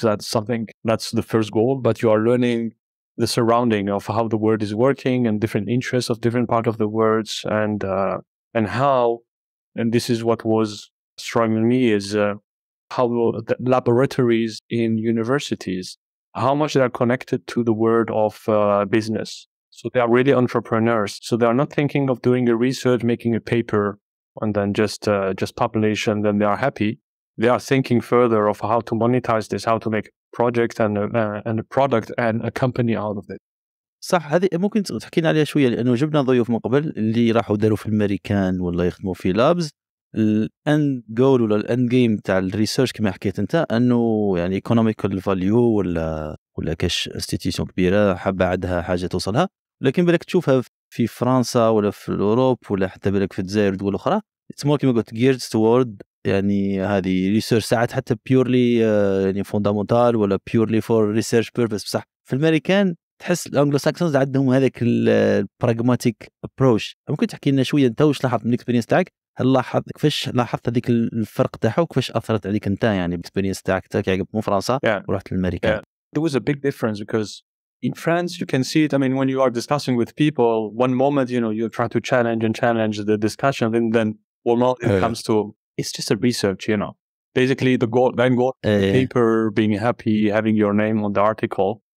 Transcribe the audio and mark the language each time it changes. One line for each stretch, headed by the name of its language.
English: That's the first goal, but you are learning the surrounding of how the word is working and different interests of different part of the words, and how, and this is what was striking me, is how the laboratories in universities, how much they are connected to the world of business. So they are really entrepreneurs. So they are not thinking of doing a research, making a paper, and then just publish, and then they are happy. They are thinking further of how to monetize this, how to make a project and a product and a company out of it.
Arabic: صح. هذه ممكن تحكينا عليها شويه، لانه جبنا ضيوف من قبل اللي راحوا داروا في الامريكان ولا يخدموا في لابز. الاند جول ولا الاند جيم تاع الريسيرش كما حكيت انت، انه يعني ايكونوميكال فاليو ولا كاش انستيتيوشن كبيره حابه عندها حاجه توصلها، لكن بالك تشوفها في فرنسا ولا في اوروب ولا حتى بالك في الجزائر ودول اخرى، اتس مور كيما قلت جيرد توورد يعني هذه ريسيرش، ساعات حتى بيورلي يعني فوندامنتال ولا بيورلي فور ريسيرش بيربس. بصح في الامريكان تحس الانجلو ساكسونز عندهم هذاك البراغماتيك ابروش. ممكن تحكي لنا شويه انت واش لاحظت من الاكسبيرينس تاعك هل كيفاش لاحظت هذيك الفرق تاعها وكيفاش اثرت عليك انت يعني بالاكسبيرينس تاعك كي من فرنسا ورحت للامريكان؟
English: There was a big difference because in France you can see it. I mean, when you are discussing with people, one moment you try to challenge the discussion, and then one moment it comes to it's just a research. Basically the goal, the paper, being happy, having your name on the article.